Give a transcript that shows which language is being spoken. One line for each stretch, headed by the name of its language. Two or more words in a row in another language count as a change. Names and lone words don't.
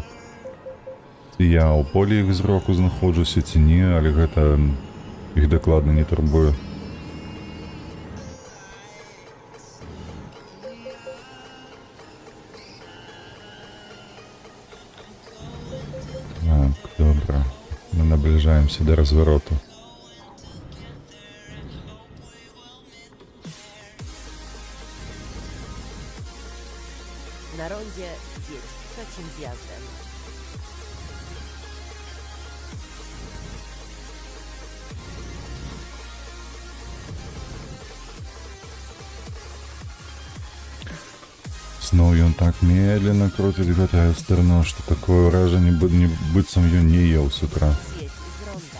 Belarusian: Ці я ў полі іх зроку знаходжуся, ці не, але гэта іх дакладна не турбуе. Так, добра.
Russian: Мы наближаемся до развороту.
Polish: Na rondzie zjedź trzecim zjazdem.
Belarusian: Зноў ён так медленно круціць гэтае стырно, што такое ўражанне, быццам ён не еў з утра.
Polish: Zjedź z ronda.